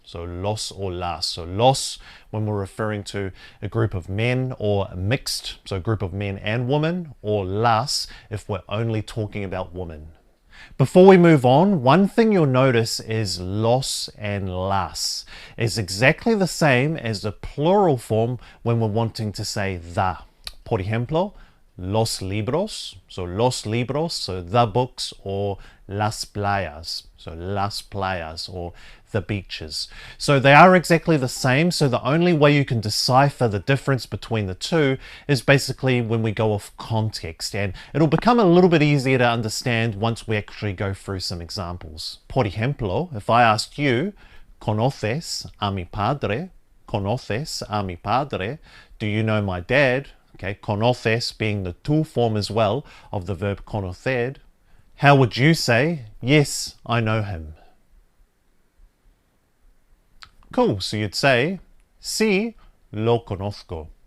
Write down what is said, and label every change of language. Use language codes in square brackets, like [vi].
[en] So los or las. So los when we're referring to a group of men or mixed, so a group of men and women, or las if we're only talking about women. Before we move on, one thing you'll notice is los and las is exactly the same as the plural form when we're wanting to say the. [es] Por ejemplo, los libros, [en] so the books, or [es] las playas, [en] so las playas, or the beaches. So they are exactly the same, so the only way you can decipher the difference between the two is basically when we go off context, and it'll become a little bit easier to understand once we actually go through some examples. [es] Por ejemplo, [en] if I asked you, [es] ¿conoces a mi padre? ¿Conoces a mi padre? [en] Do you know my dad? Okay, conoces being the tu form as well of the verb conocer. How would you say, yes, I know him? Cool, so you'd say, [es] sí, lo conozco.